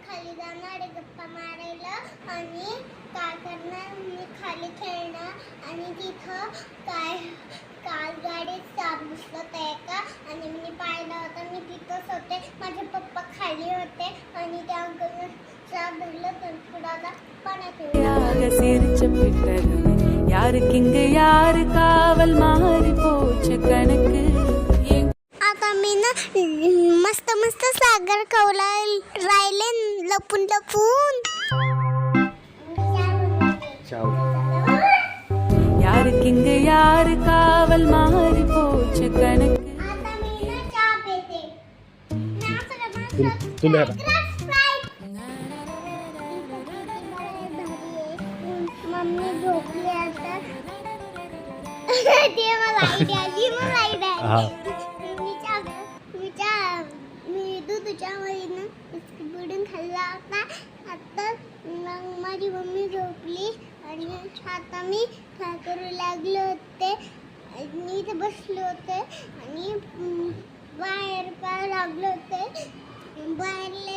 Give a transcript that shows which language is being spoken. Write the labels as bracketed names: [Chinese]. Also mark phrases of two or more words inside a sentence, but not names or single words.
[Marathi] खाली जाणार आहे गप्पा मारायला आणि काय करणार मी खाली खेळणार आणि तिथं काय काल गाडीत साप दिसत आहे का आणि मी पाहिलं होतं मी तिथंच होते माझे पप्पा खाली होते आणि त्या अंकलने साप धरलं तर थोडासा पाण्यात [Tamil] யாருக்கு இங்க யாரு காவல் மாறி போச்சு கணக்கு [Marathi] आता मी ना मस्त मस्त सागर कवला राहिले लपून लपून [Tamil] யாருக்கு இங்க யாரு காவல் மாறி போச்சு கணக்கு [Marathi] आता मी ना चहा पिते तुला मम्मी झोपली आता ते मला आयडिया आली मला आयडिया मी दूधच्या वरीनं बिस्किट बुडून खाल्ला होता आता मग माझी मम्मी झोपली आणि आता मी काय करू लागले होते मी इथे बसले होते आणि बाहेर काय लागले होते बाहेर